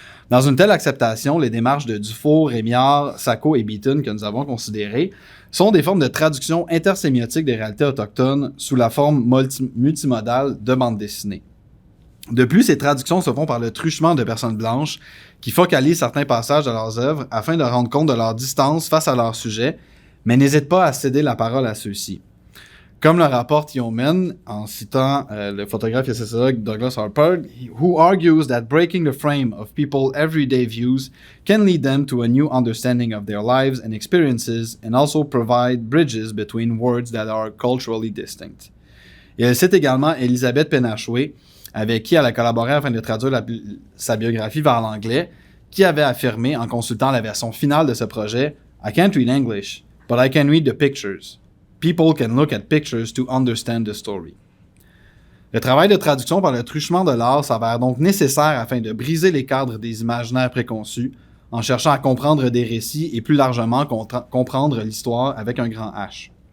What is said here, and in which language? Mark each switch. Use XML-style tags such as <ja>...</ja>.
<fr>Dans une telle acceptation, les démarches de Dufour, Rémiard, Sacco et Beaton que nous avons considérées sont des formes de traduction intersémiotique des réalités autochtones sous la forme multimodale de bande dessinée. De plus, ces traductions se font par le truchement de personnes blanches qui focalisent certains passages de leurs œuvres afin de rendre compte de leur distance face à leur sujet, mais n'hésitent pas à céder la parole à ceux-ci. Comme le rapporte Yeoman, en citant le photographe et sociologue Douglas Harper,</fr> <en>who argues that breaking the frame of people's everyday views can lead them to a new understanding of their lives and experiences and also provide bridges between words that are culturally distinct.</en> <fr>Et elle cite également Elisabeth Penachoué, avec qui elle a collaboré afin de traduire sa biographie vers l'anglais, qui avait affirmé, en consultant la version finale de ce projet, «</fr> <en>I can't read English, but I can read the pictures. People can look at pictures to understand the story.</en> <fr>» Le travail de traduction par le truchement de l'art s'avère donc nécessaire afin de briser les cadres des imaginaires préconçus, en cherchant à comprendre des récits et plus largement comprendre l'histoire avec un grand H.</fr>